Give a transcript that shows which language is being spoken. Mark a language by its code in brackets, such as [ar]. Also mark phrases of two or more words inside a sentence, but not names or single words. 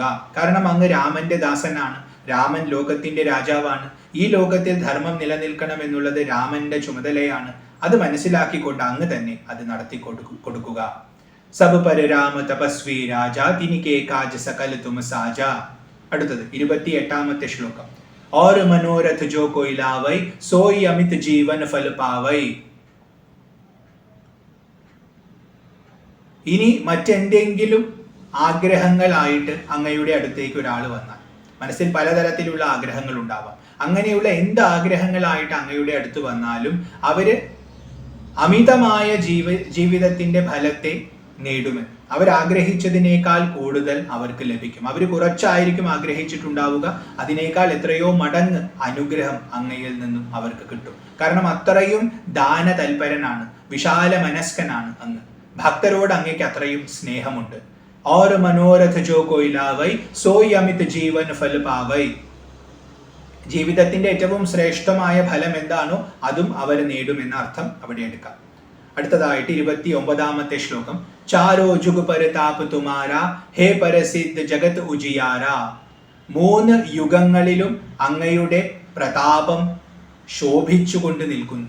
[ml] കാരണം അങ്ങ് രാമന്റെ ദാസനാണ്, രാമൻ ലോകത്തിന്റെ രാജാവാണ്. ഈ ലോകത്തിൽ ധർമ്മം നിലനിൽക്കണം എന്നുള്ളത് രാമന്റെ ചുമതലയാണ്. അത് മനസ്സിലാക്കിക്കൊണ്ട് അങ്ങ് തന്നെ അത് നടത്തി കൊടുക്കുക. [awa] सब पर राम तपस्वी राजा तिनके काज सकल तुम साजा. [ml] അടുത്തത് 28-ാമത്തെ ശ്ലോകം. [awa] और मनोरथ जो कोई लावै सोई अमित जीवन फल पावै. [ml] ഇനി മറ്റെന്തെങ്കിലും ആഗ്രഹങ്ങളായിട്ട് അങ്ങയുടെ അടുത്തേക്ക് ഒരാൾ വന്നാൽ, മനസ്സിൽ പലതരത്തിലുള്ള ആഗ്രഹങ്ങൾ ഉണ്ടാവാം, അങ്ങനെയുള്ള എന്ത് ആഗ്രഹങ്ങളായിട്ട് അങ്ങയുടെ അടുത്ത് വന്നാലും അവര് അമിതമായ ജീവിതത്തിന്റെ ഫലത്തെ നേടുമെന്ന്, അവരാഗ്രഹിച്ചതിനേക്കാൾ കൂടുതൽ അവർക്ക് ലഭിക്കും. അവർ കുറച്ചായിരിക്കും ആഗ്രഹിച്ചിട്ടുണ്ടാവുക, അതിനേക്കാൾ എത്രയോ മടങ്ങ് അനുഗ്രഹം അങ്ങയിൽ നിന്നും അവർക്ക് കിട്ടും. കാരണം അത്രയും ദാന തൽപരനാണ്, വിശാല മനസ്കനാണ് അങ്ങ്. ഭക്തരോട് അങ്ങേക്ക് അത്രയും സ്നേഹമുണ്ട്. [awa] और मनोरथ जो कोई लावै सोई अमित जीवन फल पावै. [ml] ജീവിതത്തിന്റെ ഏറ്റവും ശ്രേഷ്ഠമായ ഫലം എന്താണോ അതും അവർ നേടുമെന്ന അർത്ഥം അവിടെ എടുക്കാം. അടുത്തതായിട്ട് 29-ാമത്തെ ശ്ലോകം. [awa] चारों जुग परताप तुम्हारा है परसिद्ध जगत उजियारा. [ml] 3 യുഗങ്ങളിലും അങ്ങയുടെ പ്രതാപം ശോഭിച്ചുകൊണ്ട് നിൽക്കുന്നു.